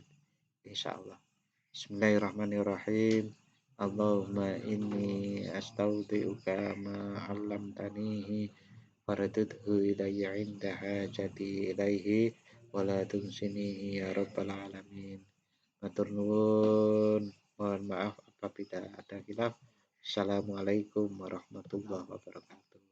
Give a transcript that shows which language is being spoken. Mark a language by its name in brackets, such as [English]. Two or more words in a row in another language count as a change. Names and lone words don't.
[Arabic] Insyaallah. Bismillahirrahmanirrahim. اللهم إني أستودعك ما علمتنيه فاردده إلي عند حاجتي إليه ولا تنسنيه يا رب العالمين. [Javanese] Matur nuwun. [Indonesian] Mohon maaf apabila ada khilaf. [Arabic] السلام عليكم ورحمة الله وبركاته.